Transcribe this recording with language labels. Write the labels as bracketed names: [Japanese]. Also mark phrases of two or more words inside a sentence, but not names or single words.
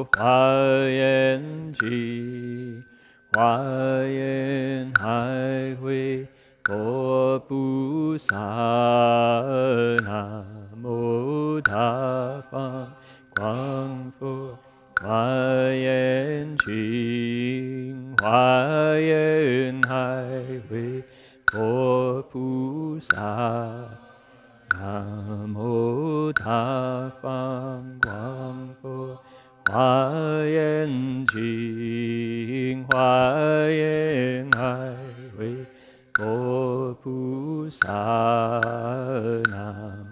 [Chinese] 华严经华严海会佛菩萨南无大方广佛华严经华严海会佛菩萨 Na Mo Da Fang Guang Fu Hua Yan Ji Hua Yan Hai Hui Po Pu Sa 南无大方广佛华严经，华严海会佛菩萨南。